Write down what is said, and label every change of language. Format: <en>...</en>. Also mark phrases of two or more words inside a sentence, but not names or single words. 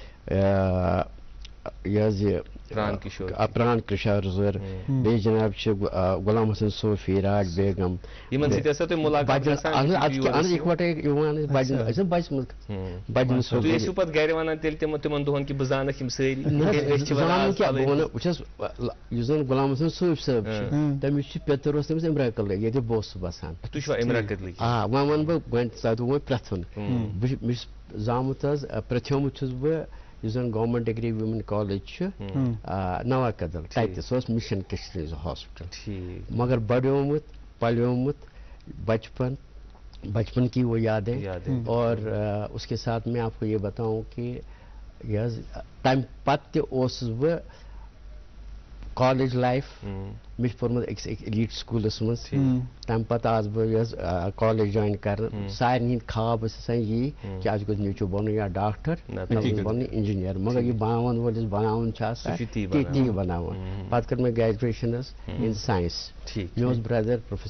<ks>یہِ حظ یہِ پران کِشور زر بیٚیہِ جناب چھِ غلام حسن صوفی راج بیگم اِکوٹے یِوان أسۍ بچہِ منٛز وٕچھ حظ یُس زن غلام حسن صوفی صٲب چھُ تٔمِس چھُ پیٚتٕر اوس تٔمِس اِمراکل ییٚتہِ بہٕ اوسُس بسان. وۄنۍ ونہٕ بہٕ گۄڈٕ تۄہہِ دوٚپوٕ پرٛژھُن مےٚ چھُ زامُت حظ پرٛژھیومُت چھُس بہٕ یُس زن گورمنٹ ڈگری وومین کالیج چھُ نوا کدل تتہِ سُہ اوس مشن کشمیٖر ہاسپٹل مگر بڑیومُت پلیومُت</ks> <ur>بچپن کی وہ یادیں اور اس کے ساتھ میں آپ کو یہ بتاؤں کہ</ur> <ks>یہ تمہِ پتہٕ تہِ اوسُس بہٕ</ks> <en>college life</en> <ks>مےٚ چھُ پوٚرمُت أکِس ایلیٹ سکوٗلَس منٛز تَمہِ پَتہٕ آس بہٕ یۄس</ks> <en>college join</en> <ks>کَرنہٕ سارنٕے ہِنٛدۍ خاب ٲسۍ آسان یی کہِ اَسہِ گوٚژھ نیٚچوٗ بَنُن یا ڈاکٹر بَنُن اِنجیٖنیر مگر یہِ بناوَن وول یُس بناوُن چھُ آسان تی بناوُن پَتہٕ کٔر مےٚ گریجویشن حظ</ks> <en>in science</en> <ks>مےٚ اوس برٛدر پروفیسر</ks>